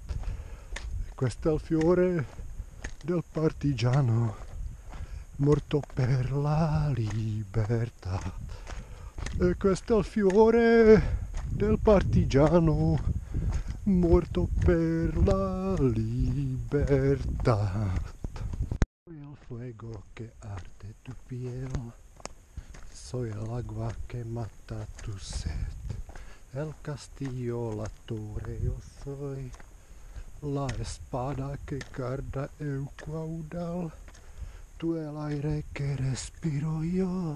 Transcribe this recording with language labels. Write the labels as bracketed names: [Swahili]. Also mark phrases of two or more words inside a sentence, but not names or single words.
[Italian] E questo è il fiore del partigiano morto per la libertà. E questo è il fiore del partigiano morto per la libertà. [Spanish] fuego que arde tu piel. Soy el agua que mata tu sed. El castillo, la torre yo soy. La espada que guarda el caudal. Tú el aire que respiro yo.